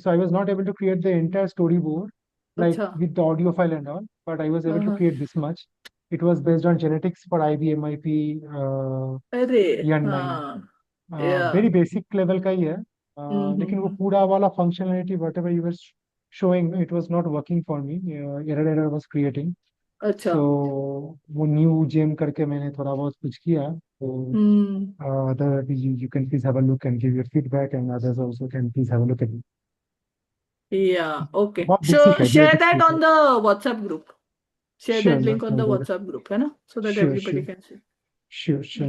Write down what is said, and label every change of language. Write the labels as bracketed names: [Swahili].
[English] So I was not able to create the entire storyboard, like with the audio file and all, but I was able to create this much. It was based on genetics for IB/MIP Year 9. Very basic level [Hindi] का ही है. लेकिन वो पूरा वाला [English] functionality, whatever you were showing, it was not working for me. Error was creating. [Hindi] अच्छा. So वो new gem करके मैंने थोड़ा बहुत कुछ किया. [English] So you can please have a look and give your feedback, and others also can please have a look at it. Yeah, okay. [Hindi] बहुत [English] So [Hindi] basic है, [English] share [Hindi] basic [English] that [Hindi] है. [English] on the WhatsApp group. Share Sure, that link on ma'am, the I'll do that. WhatsApp group, [Hindi] है ना? [English] So that Sure, everybody sure. can see. Sure.